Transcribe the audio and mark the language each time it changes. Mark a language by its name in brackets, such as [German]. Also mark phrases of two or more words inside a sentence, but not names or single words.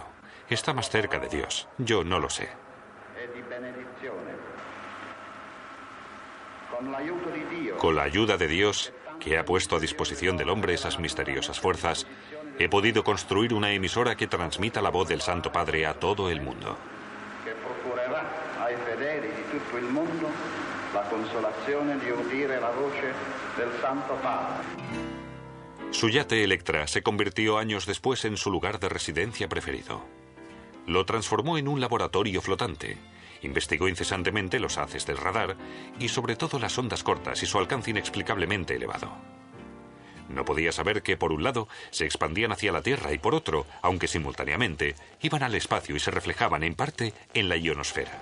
[Spanish] Está más cerca de Dios. Yo no lo sé. Con la ayuda de Dios, que ha puesto a disposición del hombre esas misteriosas fuerzas, He podido construir una emisora que transmita la voz del Santo Padre a todo el mundo. [Italian] Che procurerà ai fedeli di tutto il mondo la consolazione di udire la voce del Santo Padre. [Spanish] Su yate Electra se convirtió años después en su lugar de residencia preferido. Lo transformó en un laboratorio flotante. Investigó incesantemente los haces del radar y sobre todo las ondas cortas y su alcance inexplicablemente elevado. No podía saber que por un lado se expandían hacia la Tierra y por otro, aunque simultáneamente, iban al espacio y se reflejaban en parte en la ionosfera.